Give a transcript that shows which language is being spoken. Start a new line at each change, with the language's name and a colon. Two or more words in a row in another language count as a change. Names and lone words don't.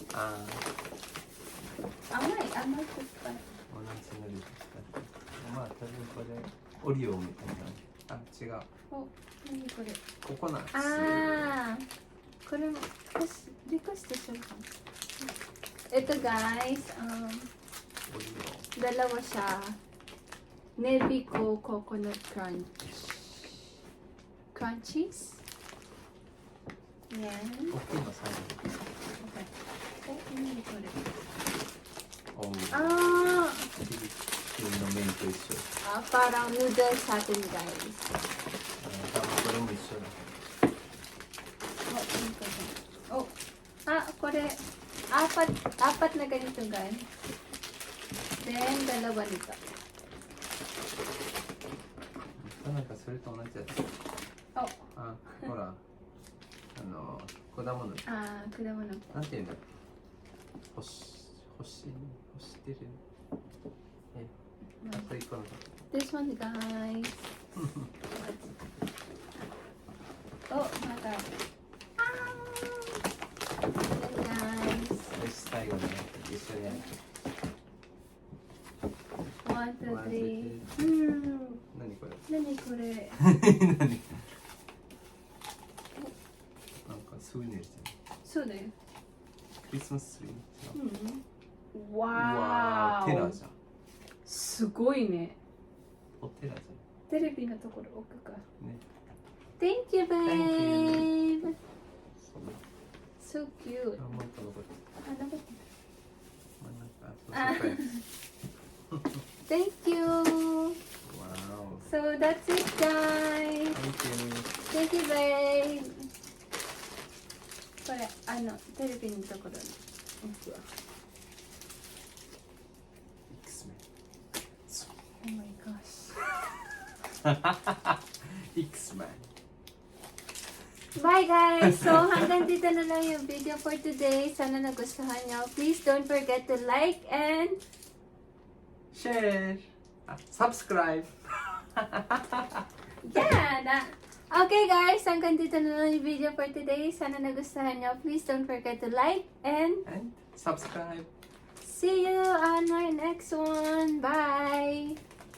Japanese: ああ。甘い酸っぱい。同じのりまあ多分これオリオみたいな。あ、違う。お、何これ。ココナッツ。
Filipino: ああ、これもリクエストするかも。 Ito guys,
Japanese: オリオ。
Filipino: dalawa siya. Nebico Coconut Crunch. Crunchies? Yan.
Japanese: 大きいの最後。
English: Okay. Oh,
Filipino: ano ko rin?
Japanese: の Ah, フィリピンの麺と一緒。
Filipino: parang noodles sa atin, guys.
Japanese: 多分これも一緒だ。
Filipino: Oh, ko rin. Apat na ganito, guys. Then, dalawa nito.
Japanese: なんかそれと同じやつ。 Oh, あ、ほら、果物。
Filipino: kuda mo na.
Japanese: なんていうんだっけ。干してる。あと一個の。
English: This one,
Filipino: guys. Oh, mata. Ayan, guys.
Japanese: よし、最後ね、一緒にやる。 1, 2, 3. 何これ。 Nani kore? 何。なんかそういうのしてる。
English: So, there.
Japanese: クリスマスツリー。
English: Wow!
Japanese: わー、テラじゃん。すごいね。おテラじテレビのところ置くか。ゃん。ね。
English: Thank you, babe!
Japanese: そう。
English: So cute.
Japanese: あ、もう一個残ってる。
Filipino: Ano ba?
Japanese: 真ん中。そうそう。
English: Thank you!
Japanese: わーお。
English: So, that's it, guys! Thank you. Thank you, babe!
Japanese: これ、テレビのところに置くわ。
English: Oh my gosh. X-Men. Bye guys!
Filipino: So hanggang dito na lang yung
English: video for today.
Filipino: Sana nagustuhan nyo.
English: Please don't forget to like and Share. Subscribe. yeah! Okay guys,
Filipino: hanggang dito na lang yung
English: video for today.
Filipino: Sana nagustuhan nyo.
English: Please don't forget to like and And subscribe. see you on my next one. Bye!